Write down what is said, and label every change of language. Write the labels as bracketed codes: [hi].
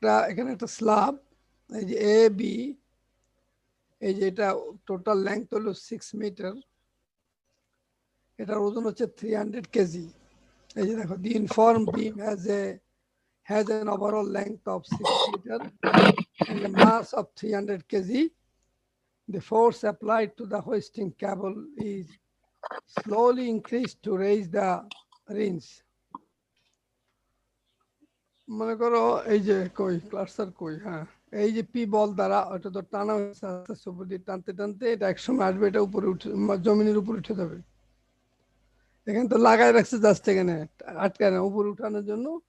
[bn] এখানে একটা স্ল্যাব, এই যে এ বি, এই যে এটা টোটাল লেংথ হলো 6 মিটার, এটার ওজন হচ্ছে 300 কেজি। এই যে দেখো, [en] The uniform beam has an overall length of 6 meter and a mass of 300 kg. The force applied to the hoisting cable is slowly increased to raise the rings. [bn] মনে করো এই যে ক্লাস্টার হ্যাঁ, এই যে পি বল দ্বারা ওটা তো টানা হয়েছে, আস্তে আস্তে উপর দিয়ে টানতে টানতে এটা একসময় আসবে, এটা উপরে উঠে জমিনের উপর উঠে যাবে। এখানে তো লাগাই রাখছে জাস্ট, এখানে আটকায় না, উপরে উঠানোর জন্য।